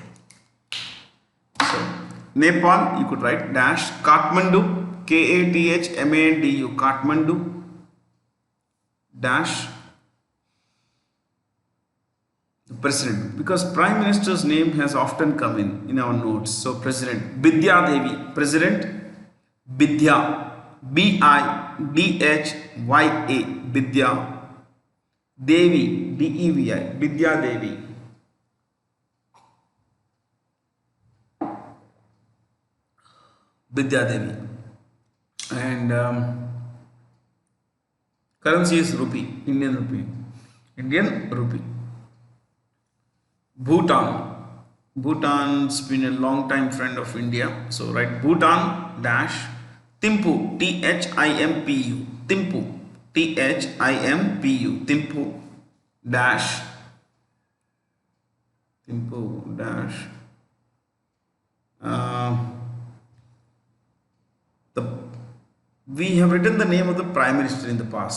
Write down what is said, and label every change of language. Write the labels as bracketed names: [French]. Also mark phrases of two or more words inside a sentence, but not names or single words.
[English] So Nepal, you could write dash Kathmandu, Kathmandu, Kathmandu dash President, because Prime Minister's name has often come in our notes. So President Bidya Devi, President Bidya, Bidhya, Bidya Devi, Devi, Bidya Devi. Bidya Devi. And currency is rupee, Indian rupee. Indian rupee. Bhutan. Bhutan's been a long time friend of India. So write Bhutan dash Thimphu, Thimpu, Thimphu, Thimpu, Thimphu dash Thimphu dash we have written the name of the Prime Minister in the past.